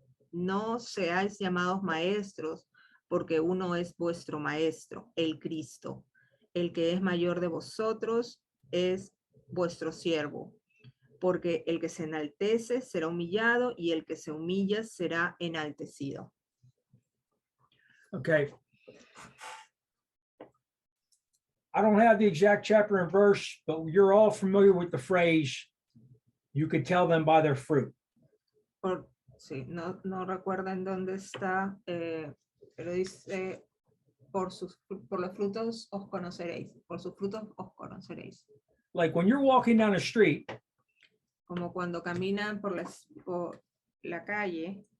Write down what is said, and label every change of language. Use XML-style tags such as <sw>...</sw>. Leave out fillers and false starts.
<es>No seáis llamados maestros, porque uno es vuestro maestro, el Cristo. El que es mayor de vosotros es vuestro siervo, porque el que se enaltece será humillado y el que se humilla será enaltecido.</es> <en>Okay. I don't have the exact chapter and verse, but you're all familiar with the phrase, you could tell them by their fruit.</en> <es>Sí, no recuerdo en dónde está, pero dice, por los frutos os conoceréis, por sus frutos os conoceréis.</es> <en>Like when you're walking down the street</en> <es>Como cuando caminan por la calle</es>